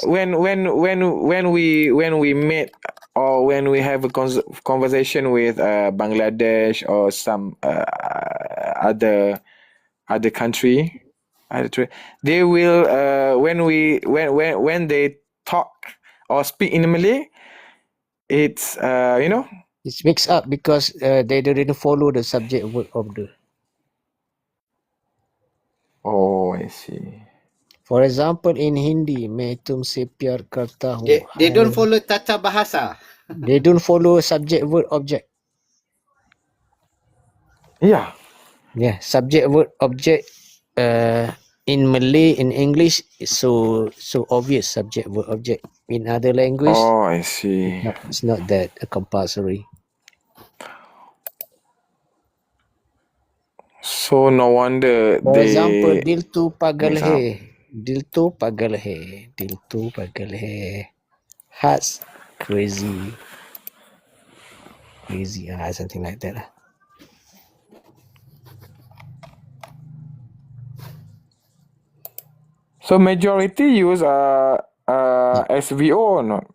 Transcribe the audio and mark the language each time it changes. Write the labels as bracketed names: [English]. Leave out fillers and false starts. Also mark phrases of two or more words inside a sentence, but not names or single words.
[English] when we meet or when we have a conversation with Bangladesh or some other country, they will when they talk or speak in Malay, it's It's mixed up because they didn't follow the subject word of the. Oh, I see. For example, in Hindi, [Hindi] मैं तुमसे प्यार करता हूँ. [English] They don't follow [Malay] tata bahasa. [English] They don't follow subject verb object. Yeah. Yeah, subject verb object. In Malay, in English, it's so obvious subject verb object. In other language, Oh, I see. it's not that compulsory. So no wonder For example, they [Hindi] दिल तू पागल [English] mix [Hindi] है. [English] up. [Hindi] दिल तो पागल है. दिल तो पागल है. [English] Heart's crazy. Something like that. So majority use SVO or not?